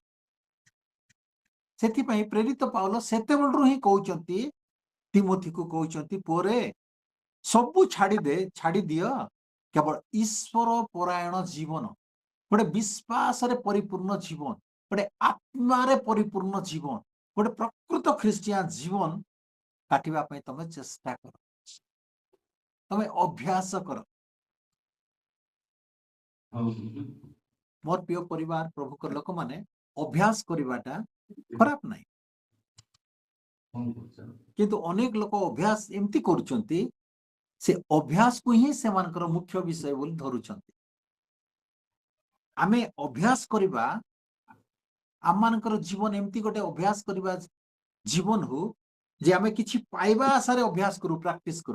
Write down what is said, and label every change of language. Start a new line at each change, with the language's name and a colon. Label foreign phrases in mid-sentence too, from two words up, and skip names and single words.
Odia: ସେଥି ପାଇଁ ପ୍ରେରିତ ପାଉଲ ସେତେବେଳରୁ ହିଁ କହୁଛନ୍ତି ତିମୋଥି କୁ କହୁଛନ୍ତି ପରେ ସବୁ ଛାଡ଼ି ଦିଅ, କେବଳ ଈଶ୍ୱର ପରାୟଣ ଜୀବନ, ଗୋଟେ ବିଶ୍ୱାସ ରେ ପରିପୂର୍ଣ୍ଣ ଜୀବନ, ଗୋଟେ ଆତ୍ମା ରେ ପରିପୂର୍ଣ୍ଣ ଜୀବନ, ଗୋଟେ ପ୍ରକୃତ ଖ୍ରୀଷ୍ଟିଆନ ଜୀବନ କାଟିବା ପାଇଁ ତମେ ଚେଷ୍ଟା କର, ତମେ ଅଭ୍ୟାସ କର। ମୋର ପ୍ରିୟ ପରିବାର ପ୍ରଭୁ ଙ୍କ ଲୋକ ମାନେ ଅଭ୍ୟାସ କରିବାଟା ଖରାପ ନାହିଁ। କିନ୍ତୁ ଅନେକ ଲୋକ ଅଭ୍ୟାସ ଏମିତି କରୁଛନ୍ତି, ସେ ଅଭ୍ୟାସକୁ ହିଁ ସେମାନଙ୍କର ମୁଖ୍ୟ ବିଷୟ ବୋଲି ଧରୁଛନ୍ତି। ଆମେ ଅଭ୍ୟାସ କରିବା, ଆମମାନଙ୍କର ଜୀବନ ଏମିତି ଗୋଟେ ଅଭ୍ୟାସ କରିବା ଜୀବନ ହଉ, ଯେ ଆମେ କିଛି ପାଇବା ଆଶାରେ ଅଭ୍ୟାସ କରୁ, ପ୍ରାକ୍ଟିସ କରୁ।